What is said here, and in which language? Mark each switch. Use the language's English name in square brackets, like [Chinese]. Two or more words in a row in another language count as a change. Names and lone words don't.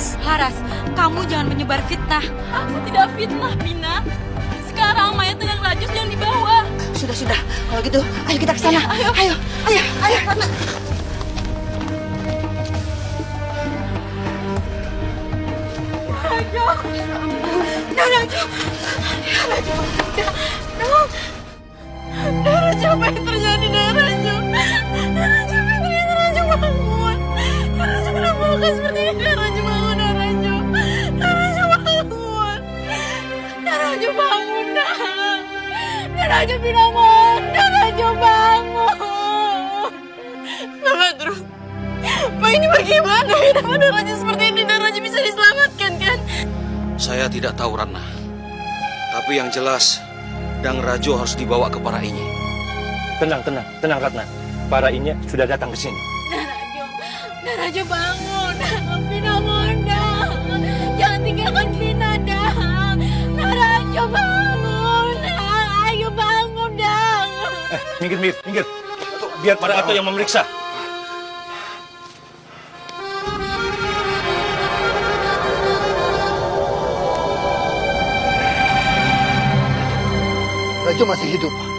[Indonesian] Laras, kamu jangan menyebar fitnah. Aku tidak fitnah, Pina. Sekarang mayat Dang Rajo sedang dibawa. Sudah. Kalau gitu, ayo kita ke sana. Ayo, Ratna. Rajo. Dang Rajo. Dang Rajo, apa yang terjadi, Dang Rajo? Dang Rajo, apa yang terjadi? Dang Rajo, bangun. Dang Rajo, kenapa bukan seperti ini? Dang Rajo, bangun, Dang Rajo. Dang Rajo, bangun. Dang Rajo, bangun, Dang. Dang Rajo, Pina, mohon. Dang Rajo, bangun. Mama terus. Pak, ini bagaimana? Kenapa Dang Rajo seperti ini? Dang Rajo bisa diselamatkan, kan? Saya tidak tahu, Ratna. Tapi yang jelas, Dang Rajo harus dibawa ke para ini. Tenang, Ratna. Para ini sudah datang ke sini. Dang Rajo, bangun. Pina, mohon, Dang. Jangan tinggalkan Pina, Dang. Dang Rajo, bangun. Ayo bangun, Dang. Minggir. Biar para Ato yang memeriksa. Rajo masih hidup.